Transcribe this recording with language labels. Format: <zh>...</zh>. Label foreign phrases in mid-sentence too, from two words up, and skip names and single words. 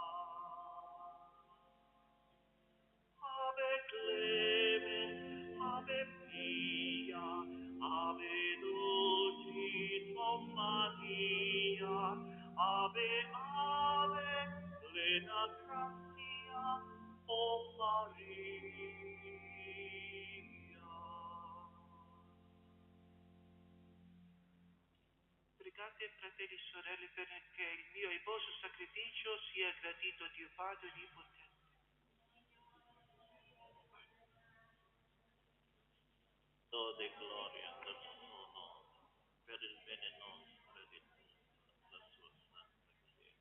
<la>Ave clemens, ave pia, ave dulcis, o Maria, ave ave, plena gratia, o Maria.</la> <it>Pregate, fratelli e sorelle, perché il mio e il vostro sacrificio sia gradito a Dio Padre Onnipotente. Lode e gloria del suo nome, per il bene nostro e di tutta la sua santa Chiesa.</it>